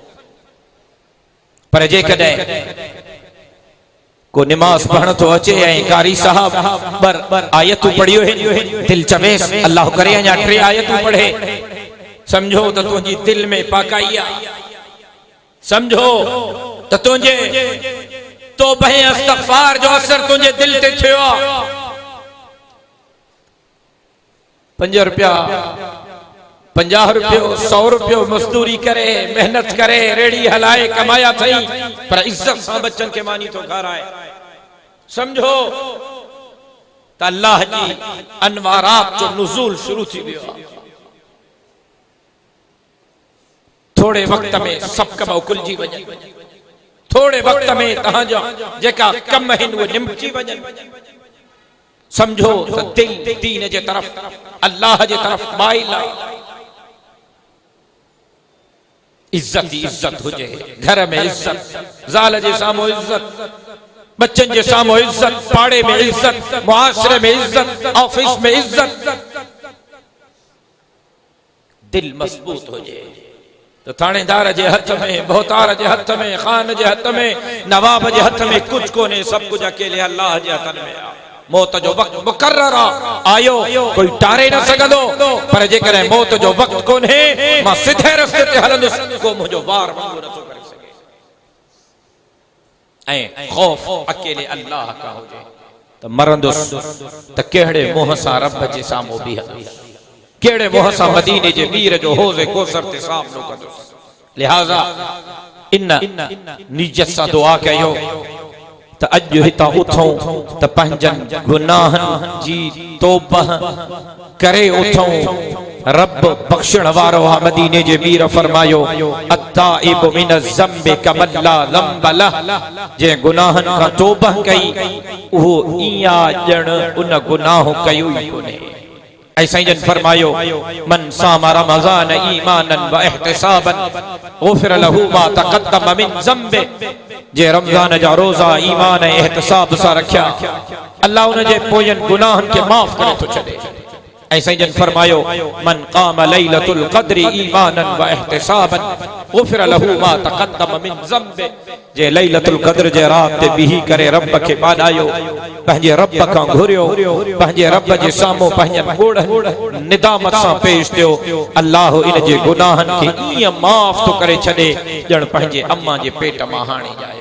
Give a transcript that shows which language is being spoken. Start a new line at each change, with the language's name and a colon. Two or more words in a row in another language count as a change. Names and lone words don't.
Sindhi: पर जेकॾहिं को निमाज़ पढ़ण तो अचे ऐं कारी साहब बर आयतूं पढ़ियो आहिनि, दिल चवेसि अल्लाह करे अञा 3 आयतूं पढ़े, समझो त तुंहिंजी दिल में पाकाई आहे, समझो त तुंहिंजे तौबह इस्तग़फ़ार जो असर तुंहिंजे दिल ते थियो आहे। 5 रुपया 50 रुपयो 100 रुपयो मज़दूरी करे, मेहनत करे, रेड़ी हलाए कमाया थई, पर इज्जत सां बच्चन के मानी तो घर आए। समझो त अल्लाह जी अनवारात जो नुज़ूल शुरू थी वियो। थोड़े वक्त में सब कम उकुलजी वञे, थोड़े वक्त में तहांजा जेका कम आहिनि उहे निमटी वञनि। समझो त दिल दीन जे तरफ़, अल्लाह जे तरफ़ माइल आहे। इज्जत ही इज्जत हुजे, घर में इज्जत, ज़ाल जे सामो इज्जत, बच्चन जे सामो इज्जत, पाड़े में इज्जत, मुआशरे में इज्जत, ऑफिस में इज्जत। दिल मजबूत हुजे तो थानेदार जे हथ में, बहुतार जे हथ में, खान जे हथ में, नवाब जे हथ में कुछ कोने, सब कुछ अकेले अल्लाह जे हथ में। मौत जो वक्त मुकर्रर आयो, कोई टारे न सघंदो, पर जेकर मौत जो वक्त कोन्हे, मां सिधे रस्ते ते हलंदुस, को मुंहिंजो वार वांगुरु नथो करे सघे। ऐं खौफ अकेले अल्लाह का हुजे त मरंदुस त कहिड़े मुंहं सां रब जे साम्हूं बीहंदुस, कहिड़े मुंहं सां मदीने जे मीर जो हौज़े कौसर ते सामनो कंदुस। लिहाज़ा इन नियत सां दुआ कयो त अॼु हितां उथूं त पंहिंजनि गुनाहनि जी तौबह करे उथूं। रब बख्शण वारो आहे, मदीने जे मीर फरमायो
Arabic: التائب من الذنب كمن لا ذنب له,
Sindhi: जे गुनाहनि खां तौबह कई उहो इया ॼण उन गुनाह कयो ई कोन्हे। ऐसा ही जन फरमायो
Arabic: من صام رمضان إيمانا واحتسابا غفر له ما تقدم من ذنبه,
Sindhi: जे रमज़ान जा रोज़ा ईमान ऐं इहतिसाब सां रखिया अल्लाह उन जे पोयनि गुनाहनि खे माफ़ करे थो छॾे। ऐसा ही जन फरमायो
Arabic: من قام ليلة القدر إيمانا واحتسابا غفر له ما تقدم من ذنبه,
Sindhi: जे लैलतुल क़द्र जे रात ते बीही करे रब खे पाॾायो, पंहिंजे रब खां घुरियो, पंहिंजे रब जे साम्हूं पंहिंजनि ॻोढ़नि निदामत सां पेश थियो, अल्लाह इन जे गुनाहनि खे ईअं माफ़ थो करे छॾे ॼण पंहिंजे अम्मा जे पेट मां हाणे ॼायो।